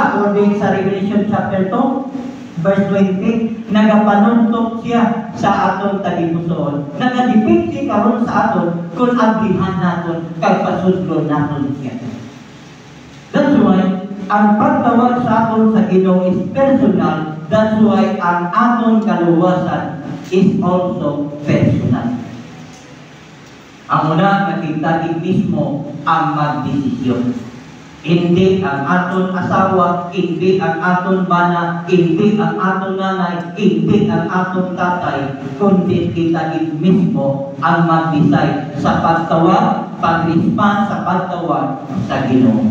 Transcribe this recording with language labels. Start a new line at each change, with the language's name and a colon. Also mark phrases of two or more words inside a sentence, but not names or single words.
Hiligaynon: According sa Revelation chapter 2, verse 20, nagapanuntok siya sa aton tagipusoon. Nagadipikti karon sa aton kung ablihan naton kay pasudlo naton siya.
English: That's why,
Hiligaynon: ang pagtawag sa aton sa Ginoo
English: is personal. That's why,
Hiligaynon: ang aton kaluwasan
English: is also personal.
Hiligaynon: Ang una, nakita mismo ang magdesisyon. Hindi ang aton asawa, hindi ang aton bana, hindi ang aton nanay, hindi ang aton tatay, kundi kita mismo ang mag-decide sa pagtawag, pag-response sa pagtawag sa Ginoo.